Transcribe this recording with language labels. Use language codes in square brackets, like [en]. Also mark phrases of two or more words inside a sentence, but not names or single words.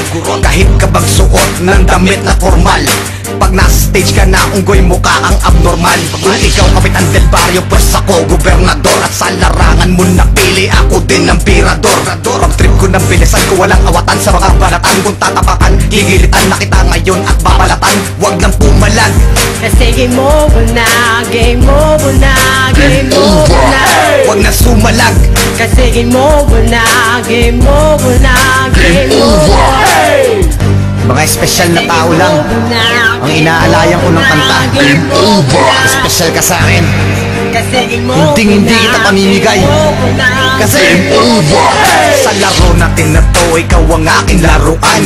[tl] Kahit ka bang suot ng damit na formal, pag nasa stage ka na, unggoy mukha ang abnormal. Kung ikaw kapitan del barrio, pues ako gobernador. At sa larangan mo napili, ako din ang pirador. Pag trip ko ng bilisan ko, walang awatan sa mga balatan. Kung tatapakan, gigilitan na kita ngayon at babalatan. Huwag nang pumalag, [en] Kasi game over na, game over na, game over na. [tl] huwag nang sumalag, [en] Kasi game over na, game over na, game over. [tl] mga espesyal na tao lang ang inaalayan ko ng kanta. Espesyal ka sa akin, [en] Kasi game over [tl] hindi na, kita pamimigay. [en] game over na, [tl] Kasi [en] game over. [tl] sa laro natin na to, ikaw ang aking laruan.